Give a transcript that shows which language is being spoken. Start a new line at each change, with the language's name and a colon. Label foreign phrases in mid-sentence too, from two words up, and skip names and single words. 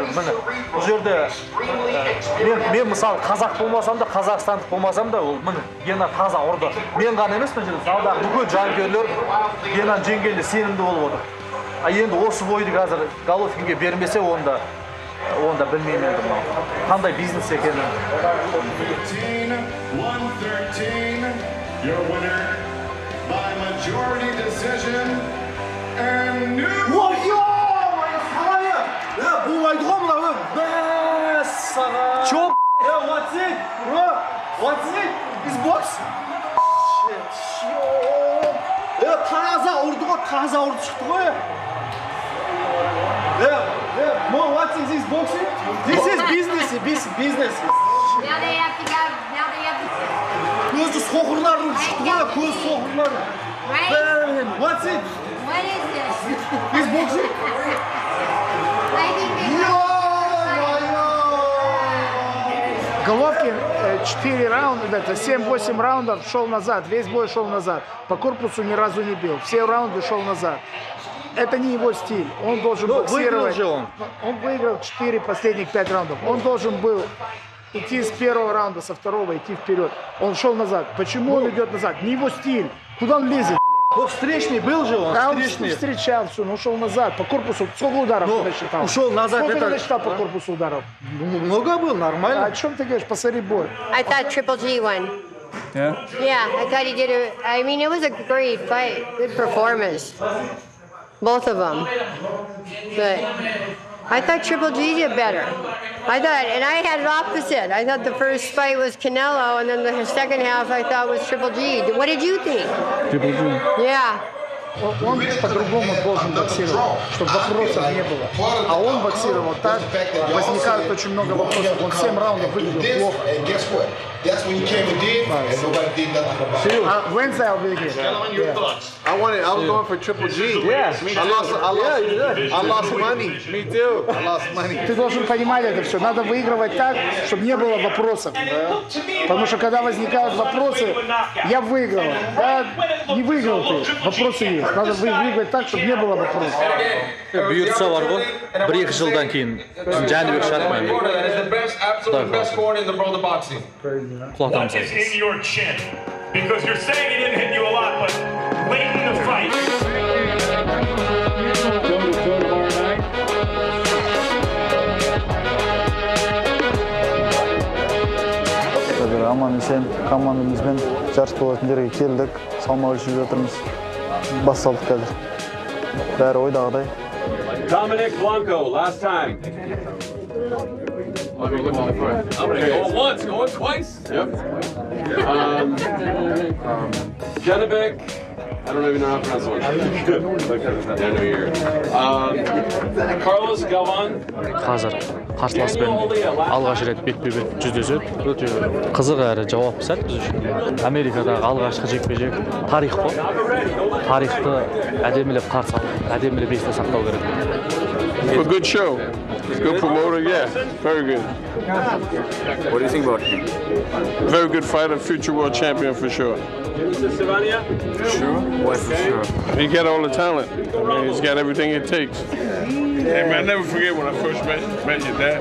Kazakh: Міне, бұл жерде мен мысалы қазақ болмасам да, қазақстандық болмасам да, ол міне Гена таза ұрды. Мен ғана емес, мына жерде залдағы бүкіл жанкүйерлер Генаны жеңгенде сенімді болып отыр. Енді осы бойды қазір Головкинге бермесе, онда білмеймін енді мынау. Қандай бизнес екенін.
English: 113, your winner by majority decision and new.
Kazakh: Бұл айды ғой мынау, мәссаған. Чоп!
English: What's it, bro? What's it? Is box?
Kazakh: Таза ұрды ғой, таза ұрды шықты ғой.
English: Mo, what's this boxing? This is business. Now they have to go.
Kazakh: Көзі соқырларын шықты ғой, көз соқырларын.
English: Right? What's it? What is this? This boxing? I think they
Russian: Головкин 4 раунда, это 7-8 раундов шел назад, весь бой шел назад. По корпусу ни разу не бил, все раунды шел назад. Это не его стиль, он должен боксировать. Он выиграл 4 последних 5 раундов. Он должен был идти с первого раунда, со второго, идти вперед. Он шел назад. Почему он идет назад? Не его стиль. Куда он лезет? Ну, встречный был же он, Да, он встречный. встречал все, но ушел назад. По корпусу. Сколько ударов ты насчитал? Ушел назад. Сколько Это... ты насчитал по корпусу ударов? Много было, нормально. О чем ты говоришь? Посмотри бой.
English: I thought Triple G won. Yeah? Yeah, I thought he did it. I mean, it was a great fight. Good performance. Both of them. But I thought Triple G did better. I thought, and I had it opposite. I thought the first fight was Canelo, and then the second half I thought was Triple G. What did you think? Triple G. Yeah.
Russian: Он по-другому должен боксировать, чтобы вопросов не было. А он боксировал так, возникает очень много вопросов. Он 7 раундов выглядел плохо.
English: Wednesday I'll be here. I was going for Triple G. Yeah. I lost money. Me too. I lost money.
Russian: Ты должен понимать это все. Надо выигрывать так, чтобы не было вопросов. Потому что когда возникают вопросы, я выиграл. Да, не выиграл ты. Вопросы есть. Надо выигрывать так, чтобы не было вопросов.
Kazakh: Бұйыртса бар ғой, 1-2 жылдан кейін Жәнібек шатмайды. Құлатамыз
English: What is in your chin? Because you're saying he didn't hit you a lot, but late in the fight.
Kazakh: Аман-есен командамызбен жарыс болатын жерге келдік, салмақ өлшеп жатырмыз. Басталдық қазір. Бәрі ойдағыдай.
English: Dominic Blanco, last time. Going once, going twice. Yep. Janibek, I don't even know how to pronounce it. I know you're. Carlos Galvan.
Kazakh: Қазір қарсыласпен алғаш рет бетпе-бет жүздеседі. Өте қызық әрі жауапты сәт біз үшін. Америкадағы алғашқы жекпе-жек тарих қой. Тарихты әдемілеп қарсы алып, әдемілеп есте сақтау керек.
English: A good show. Good promoter, yeah. Very good. What do you think about him? Very good fighter, future world champion for sure. Sure? Why for sure? He got all the talent. I mean, he's got everything it takes. Hey man, I never forget when I first met your dad.